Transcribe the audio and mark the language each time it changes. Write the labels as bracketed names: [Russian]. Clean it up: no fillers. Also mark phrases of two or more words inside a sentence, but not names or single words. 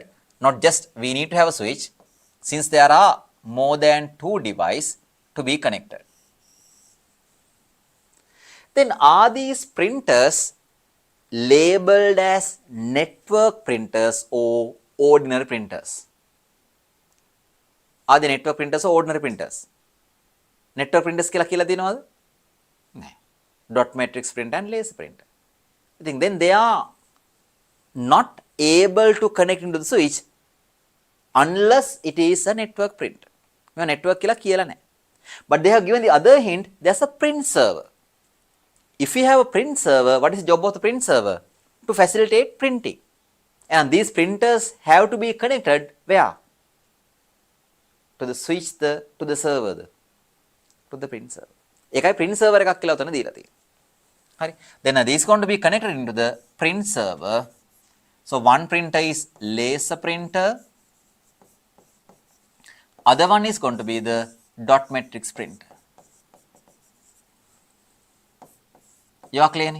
[English] Not just we need to have a switch. Since there are more than two devices to be connected. then are these printers labeled as network printers or ordinary printers? Are they network printers or ordinary printers? Network printers [Sinhala] කියලා දෙනවද? නැහැ. [English] Dot matrix printer and laser printer. I think then they are not able to connect into the switch unless it is a network printer. [Sinhala] මේවා network කියලා නැහැ. [English] But they have given the other hint, there's a print server. If we have a print server, what is the job of the print server? To facilitate printing. And these printers have to be connected where? To the switch, to the server, to the print server. [Sinhala] ඒකයි [English] print server [Sinhala] එකක් කියලා උතන දීලා තියෙන්නේ. හරි. [English] Then this is going to be connected into the print server. So one printer is laser printer. Other one is going to be the dot matrix printer. You are clear?